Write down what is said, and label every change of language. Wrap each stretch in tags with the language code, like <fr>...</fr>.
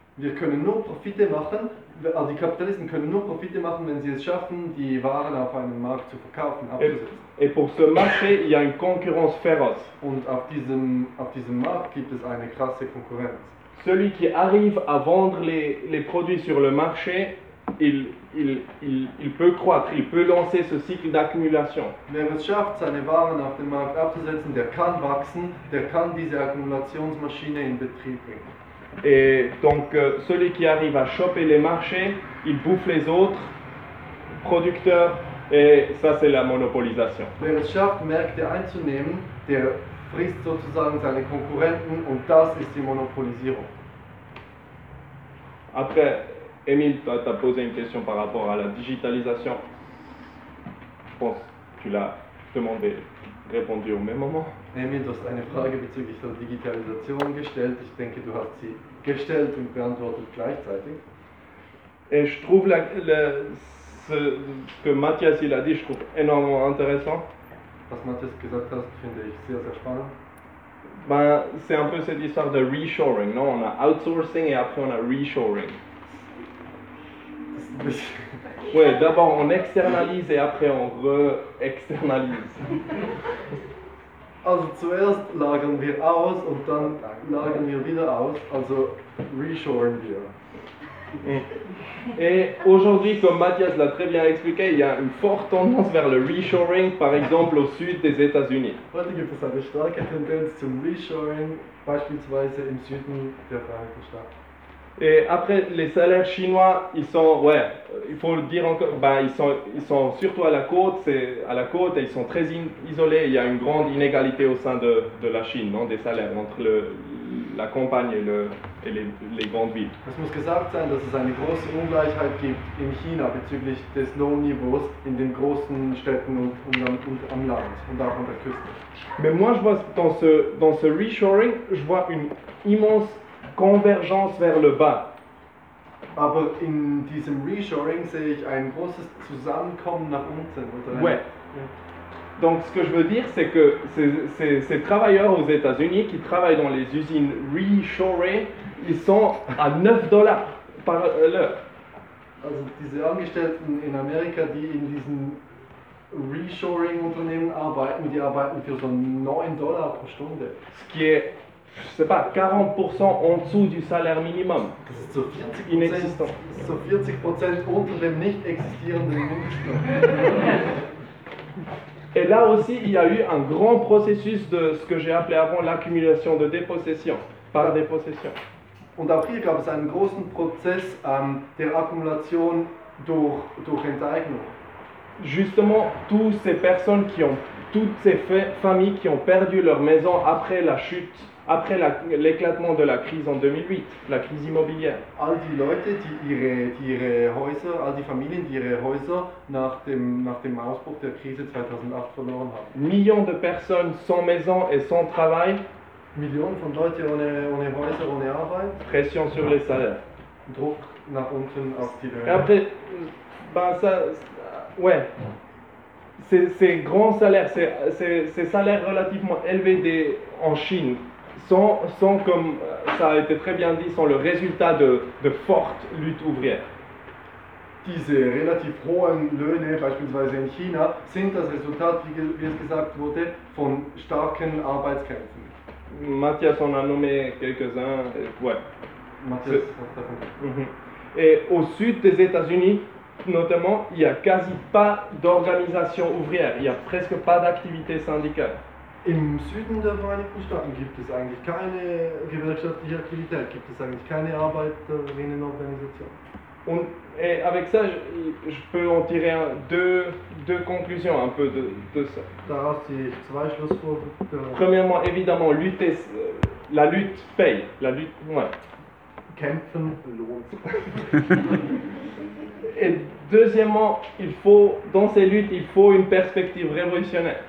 <de>Wir können nur Profite machen, also die Kapitalisten können nur Profite machen, wenn sie es schaffen, die Waren auf einem Markt zu verkaufen, abzusetzen.</de> <fr>Et pour ce marché, il y a une concurrence féroce.</fr> <de>Und auf diesem Markt gibt es eine krasse Konkurrenz.</de> <fr>Celui qui arrive à vendre les produits sur le marché, il peut croître, il peut lancer ce cycle d'accumulation.</fr> <de>Wer es schafft, seine Waren auf dem Markt abzusetzen, der kann wachsen, der kann diese Akkumulationsmaschine in Betrieb bringen.</de> <fr>Et donc celui qui arrive à choper les marchés, il bouffe les autres producteurs, et ça c'est la monopolisation.</fr> <de>Wer es schafft, Märkte einzunehmen, der frisst sozusagen seine Konkurrenten, und das ist die Monopolisierung.</de> <fr>Après, Emile, toi, t'as posé une question par rapport à la digitalisation. Je pense que tu l'as demandé, répondu au même moment.</fr> <de>Emile, du hast eine Frage bezüglich der Digitalisation gestellt. Ich denke, du hast sie gestellt und beantwortet gleichzeitig.</de> <fr>Et je trouve ce que Mathias il a dit, je trouve énormément intéressant.</fr> <de>Was Mathias gesagt hat, finde ich sehr, sehr spannend.</de> <fr>Ben, c'est un peu cette histoire de reshoring, non? On a outsourcing et après on a reshoring. Ouais, d'abord on externalise et après on re-externalise.</fr> <de>Also zuerst lagern wir aus und dann lagern wir wieder aus, also reshoring wir.</de> <fr>Et aujourd'hui, comme Mathias l'a très bien expliqué, il y a une forte tendance vers le reshoring, par exemple au sud des États-Unis.</fr> <de>Heute gibt es eine starke Tendenz zum reshoring, beispielsweise im Süden der Vereinigten Staaten.</de> <fr>Et après, les salaires chinois, ils sont, ouais, il faut le dire encore, ben, ils sont surtout à la côte, et ils sont très isolés. Il y a une grande inégalité au sein de la Chine, non, des salaires entre la campagne et les grandes villes.</fr> <de>Es muss gesagt sein, dass es eine große Ungleichheit gibt in China bezüglich des Lohnniveaus in den großen Städten und am Land und auch an der Küste.</de> <fr>Mais moi, je vois dans ce reshoring, je vois une immense convergence vers le bas.</fr> <de>Aber in diesem reshoring sehe ich ein großes Zusammenkommen nach unten. Oder?</de> <fr>Ouais. Donc ce que je veux dire, c'est que ces travailleurs aux États-Unis qui travaillent dans les usines reshoring, ils sont à 9 dollars par l'heure.</fr> <de>Also diese Angestellten in Amerika, die in diesen reshoring Unternehmen arbeiten, die arbeiten für so 9 Dollar pro Stunde.</de> <fr>Ce qui est, je sais pas, 40% en dessous du salaire minimum. Inexistant.</fr> <de>So 40% unter dem nicht existierenden Mindestlohn.</de> <fr>Et là aussi, il y a eu un grand processus de ce que j'ai appelé avant l'accumulation de dépossession, par dépossession.</fr> <de>Und auch hier gab es einen großen Prozess der Akkumulation durch Enteignung.</de> <fr>Justement, toutes ces personnes qui ont, toutes ces familles qui ont perdu leur maison après la chute, après l'éclatement de la crise en 2008, la crise immobilière.</fr> <de>All die Leute, die ihre Häuser, all die Familien, die ihre Häuser nach dem Ausbruch der Krise 2008 verloren haben.</de> <fr>Millions de personnes sans maison et sans travail.</fr> <de>Millionen von Leuten ohne Häuser, ohne Arbeit.</de> <fr>Pression sur les salaires.</fr> <de>Druck nach unten auf die Löhne.</de> <fr>Et après, ben ça, ouais. Ces grands salaires, ces salaires relativement élevés en Chine, sont comme ça a été très bien dit, sont le résultat de fortes luttes ouvrières.</fr> <de>diese relativ hohen Löhne, beispielsweise in China, sind das Resultat, wie es gesagt wurde, von starken Arbeitskämpfen.</de> <fr>Matthias en a nommé quelques-uns. Ouais. Matthias. Et au sud des États-Unis, notamment, il n'y a quasi pas d'organisation ouvrière, il n'y a presque pas d'activité syndicale.</fr> <de>Im Süden der Vereinigten Staaten gibt es eigentlich keine gewerkschaftliche Aktivität, gibt es eigentlich keine Arbeiterinnenorganisation.</de> <fr>Und avec ça, je peux en tirer deux conclusions un peu de ça.</fr> <de>Daraus ziehe ich zwei Schlussfolgerungen.</de> <fr>Premièrement, évidemment, la lutte paye. La lutte, ouais.</fr> <de>Kämpfen lohnt.</de> <fr>Et deuxièmement, il faut dans ces luttes, il faut une perspective révolutionnaire.</fr>